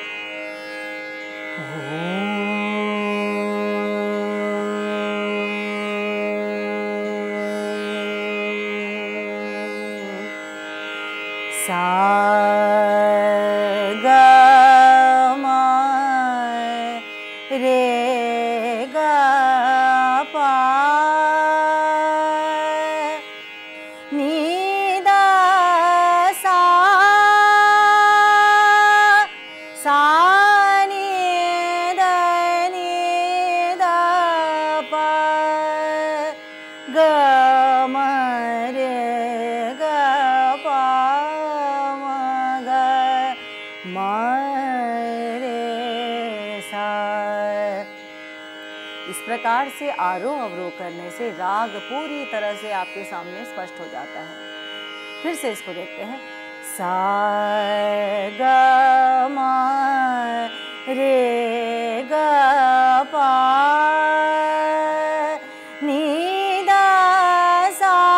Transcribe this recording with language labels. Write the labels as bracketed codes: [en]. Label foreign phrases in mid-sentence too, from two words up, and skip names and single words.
[hi] सा ग म रे ग पा नी द सा सा नी द प ग म रे ग पा इस प्रकार से आरोह अवरोह करने से राग पूरी तरह से आपके सामने स्पष्ट हो जाता है। फिर से इसको देखते हैं। सा ग म रे ग पा नी द सा।